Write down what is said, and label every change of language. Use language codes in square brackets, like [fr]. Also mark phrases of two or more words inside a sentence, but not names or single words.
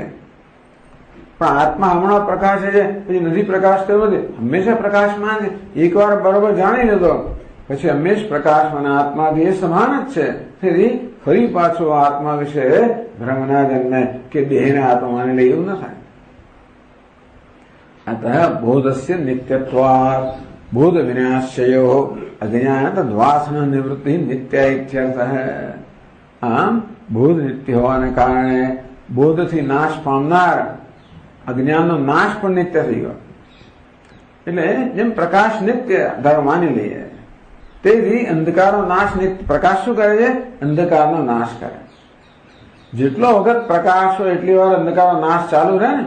[gu] પણ આત્મા હમણાં પ્રકાશ છે પછી નથી પ્રકાશ તો નથી, હંમેશા પ્રકાશમાં છે. એકવાર બરોબર જાણી લીધો પછી હંમેશ પ્રકાશમાં આત્માથી એ સમાન જ છે. તેથી ફરી પાછો આત્મા વિશે ભ્રમ ના જન્મે કે દેહને આત્મા માની લે એવું ન થાય. [sa] अतः बोधस्य नित्यत्वात् बोध विनाश्यो अज्ञान तद्वासन निवृत्ति नित्य इत्यर्थ है. [gu] આમ બોધ નિત્ય હોવાને કારણે બોધથી નાશ પામનાર અજ્ઞાનનો નાશ પણ નિત્ય થઈ ગયો. એટલે જેમ પ્રકાશ નિત્ય ધારો માની લઈએ, તેથી અંધકારનો નાશ નિત્ય. પ્રકાશ શું કરે છે? અંધકારનો નાશ કરે. જેટલો વખત પ્રકાશ હોય એટલી વાર અંધકારનો નાશ ચાલુ રહે ને.